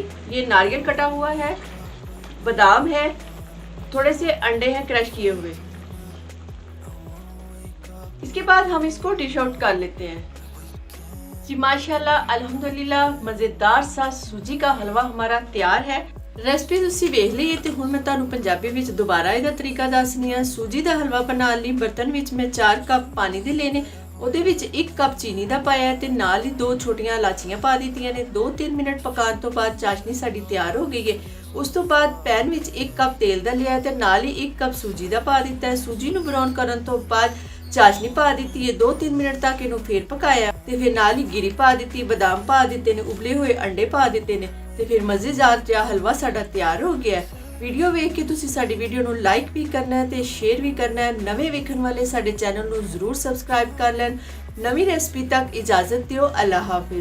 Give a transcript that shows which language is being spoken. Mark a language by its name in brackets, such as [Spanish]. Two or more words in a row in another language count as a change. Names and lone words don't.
[Urdu] یہ ناریل کٹا ہوا ہے، بادام ہے، تھوڑے سے انڈے ہیں کرش کیے ہوئے. اس کے بعد ہم اس کو [English] dish out [Urdu] کر لیتے ہیں. جی [Arabic] ما شاء الله الحمد لله [Urdu] مزیدار سا سوجی کا حلوہ ہمارا تیار ہے. [Punjabi] ਰੈਸਿਪੀ ਤੁਸੀਂ ਵੇਖ ਲਈ ਤੇ ਹੁਣ ਮੈਂ ਤੁਹਾਨੂੰ ਪੰਜਾਬੀ ਵਿੱਚ ਦੁਬਾਰਾ ਇਹਦਾ ਤਰੀਕਾ ਦੱਸਣੀ ਹੈ। ਸੂਜੀ ਦਾ ਹਲਵਾ ਬਣਾਉਣ ਲਈ ਬਰਤਨ ਵਿੱਚ ਮੈਂ 4 ਕੱਪ ਪਾਣੀ ਦੇ ਲੈਣੇ, ਉਹਦੇ ਵਿੱਚ 1 ਕੱਪ ਚੀਨੀ ਦਾ ਪਾਇਆ ਤੇ ਨਾਲ ਹੀ 2 ਛੋਟੀਆਂ ਇਲਾਚੀਆਂ ਪਾ ਦਿੱਤੀਆਂ ਨੇ। 2-3 ਮਿੰਟ ਪਕਾਉਣ ਤੋਂ ਬਾਅਦ ਚਾਸ਼ਨੀ ਸਾਡੀ ਤਿਆਰ ਹੋ ਗਈ ਹੈ। ਉਸ ਤੋਂ ਬਾਅਦ ਪੈਨ ਵਿੱਚ 1 ਕੱਪ ਤੇਲ ਦਾ ਲਿਆ ਤੇ ਨਾਲ ਹੀ 1 ਕੱਪ ਸੂਜੀ ਦਾ ਪਾ ਦਿੱਤਾ ਹੈ। ਸੂਜੀ ਨੂੰ ਬਰਾਊਨ ਕਰਨ ਤੋਂ ਬਾਅਦ ਚਾਸ਼ਨੀ ਪਾ ਦਿੱਤੀ ਹੈ। 2-3 ਮਿੰਟ ਤੱਕ ਇਹਨੂੰ ਫੇਰ ਪਕਾਇਆ ਤੇ ਫਿਰ ਨਾਲ ਹੀ ਗਿਰੀ ਪਾ ਦਿੱਤੀ, ਬਾਦਾਮ ਪਾ ਦਿੱਤੇ ਨੇ, ਉਬਲੇ ਹੋਏ ਅੰਡੇ ਪਾ ਦਿੱਤੇ ਨੇ ਤੇ ਫਿਰ ਮਜ਼ੇਦਾਰ ਜਿਹਾ ਹਲਵਾ ਸਾਡਾ ਤਿਆਰ ਹੋ ਗਿਆ। ਵੀਡੀਓ ਵੇਖ ਕੇ ਤੁਸੀਂ ਸਾਡੀ ਵੀਡੀਓ ਨੂੰ ਲਾਈਕ ਵੀ ਕਰਨਾ ਹੈ ਤੇ ਸ਼ੇਅਰ ਵੀ ਕਰਨਾ ਹੈ। ਨਵੇਂ ਵੇਖਣ ਵਾਲੇ ਸਾਡੇ ਚੈਨਲ ਨੂੰ ਜ਼ਰੂਰ ਸਬਸਕ੍ਰਾਈਬ ਕਰ ਲੈਣ। ਨਵੀਂ ਰੈਸਿਪੀ ਤੱਕ ਇਜਾਜ਼ਤ ਦਿਓ। [Urdu] اللہ حافظ.